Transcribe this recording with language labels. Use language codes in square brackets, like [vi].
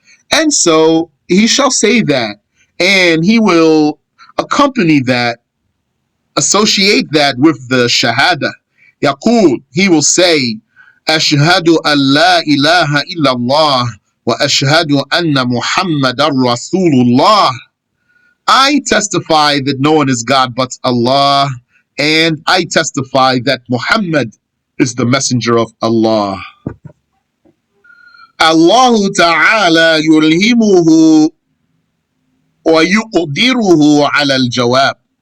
[en] And so he shall say that, and he will accompany that, associate that with the shahada. [ar] يقول, [en] he will say, [ar] أشهد أن لا إله إلا الله وأشهد أن محمد رسول الله. [en] I testify that no one is God but Allah, and I testify that Muhammad is the messenger of Allah. [ar] Allah Ta'ala yulhimuhu wa yuqdiruhu ala al-jawab.